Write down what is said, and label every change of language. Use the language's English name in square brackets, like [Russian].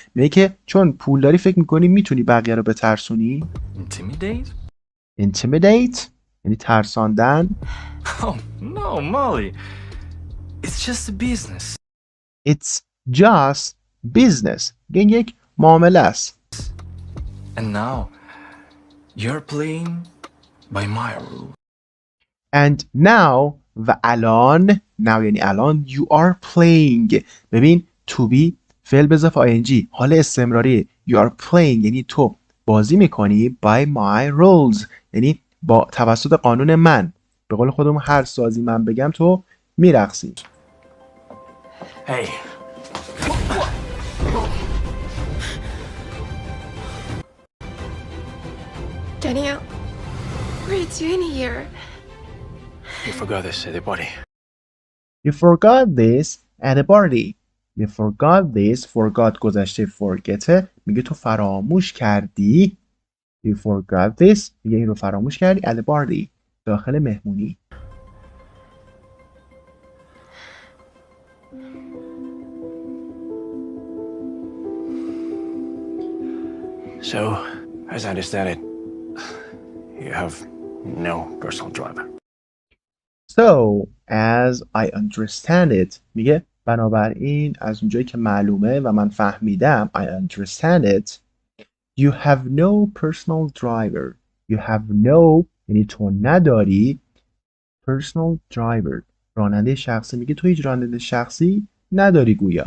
[Persian] میگه که چون پول داری فکر میکنی میتونی بقیه رو بترسونی. Intimidate یعنی ترساندن. [English] Oh, no, Molly. It's just a business. It's just business [Persian] این یک معامله است. [English] And now, you're playing by my rule. And now و الان now یعنی الان you are playing. [Persian] ببین to be فعل به اضافه ing حال استمراری. [English] You are playing [Persian] یعنی تو بازی میکنی [English] by my rules [Persian] یعنی با توسط قانون من. به قول خودم هر سازی من بگم تو میرقصی. [English] Hey. Daniel, what are you doing here? You forgot this at the party. You forgot this at a party. You forgot this. Forgot گذشته forget [Persian] میگه تو فراموش کردی [English] You forgot this. [Persian] میگه این رو فراموش کردی. [English] At the party. [Persian] داخل مهمونی. [English] So, as I understand it, you have no personal driver. So, as I understand it. میگه بنابراین از اونجایی که معلومه و من فهمیدم I understand it. You have no personal driver. You have no [Persian] یعنی تو نداری [English] personal driver. [Persian] راننده شخصی. میگه تو هیچ راننده شخصی نداری گویا.